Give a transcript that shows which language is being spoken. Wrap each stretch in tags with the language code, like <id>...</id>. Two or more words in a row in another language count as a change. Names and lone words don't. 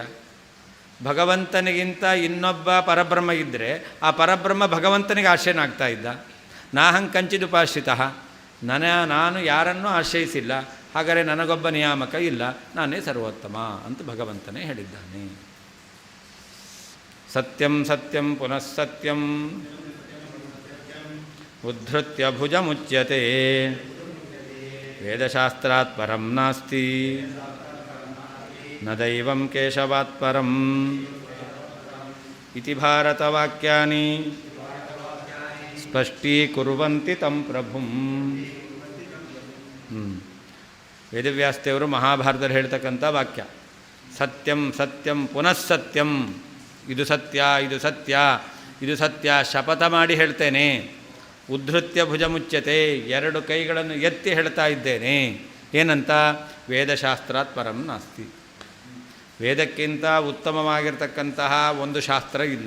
<kn>ಭಗವಂತನಿಗಿಂತ ಇನ್ನೊಬ್ಬ ಪರಬ್ರಹ್ಮ ಇದ್ದರೆ ಆ ಪರಬ್ರಹ್ಮ ಭಗವಂತನಿಗೆ ಆಶ್ರಯನಾಗ್ತಾ ಇದ್ದ.</kn> <sa>ನಾಹಂ ಕಂಚಿದುಪಾಶ್ರಿತ</sa> <kn>ನಾನು ಯಾರನ್ನೂ ಆಶ್ರಯಿಸಿಲ್ಲ, ಹಾಗಾದರೆ ನನಗೊಬ್ಬ ನಿಯಾಮಕ ಇಲ್ಲ, ನಾನೇ ಸರ್ವೋತ್ತಮ ಅಂತ ಭಗವಂತನೇ ಹೇಳಿದ್ದಾನೆ.</kn> <sa>ಸತ್ಯಂ ಸತ್ಯಂ ಪುನಃ ಸತ್ಯಂ ಉದ್ಧೃತ್ಯ ಭುಜಮುಚ್ಯತೆ ವೇದಶಾಸ್ತ್ರಾತ್ ಪರಂ ನಾಸ್ತಿ ನ ದೈವಂ ಕೇಶವಾತ್ ಪರಂ ಇತಿ ಭಾರತವಾಕ್ಯಾನಿ ಸ್ಪಷ್ಟೀಕುರ್ವಂತಿ ತಂ ಪ್ರಭುಂ.</sa> <kn>ವೇದವ್ಯಾಸದೇವರು ಮಹಾಭಾರತದಲ್ಲಿ ಹೇಳ್ತಕ್ಕಂಥ ವಾಕ್ಯ</kn> <sa>ಸತ್ಯಂ ಸತ್ಯಂ ಪುನಃ ಸತ್ಯಂ,</sa> <kn>ಇದು ಸತ್ಯ ಇದು ಸತ್ಯ ಇದು ಸತ್ಯ ಶಪಥ ಮಾಡಿ ಹೇಳ್ತೇನೆ.</kn> <sa>ಉದ್ಧೃತ್ಯ ಭುಜಮುಚ್ಯತೆ</sa> <kn>ಎರಡು ಕೈಗಳನ್ನು ಎತ್ತಿ ಹೇಳ್ತಾ ಇದ್ದೇನೆ. ಏನಂತ?</kn> <sa>ವೇದಶಾಸ್ತ್ರಾತ್ ಪರಂ ನಾಸ್ತಿ,</sa> <kn>ವೇದಕ್ಕಿಂತ ಉತ್ತಮವಾಗಿರ್ತಕ್ಕಂತಹ ಒಂದು ಶಾಸ್ತ್ರ ಇಲ್ಲ.</kn>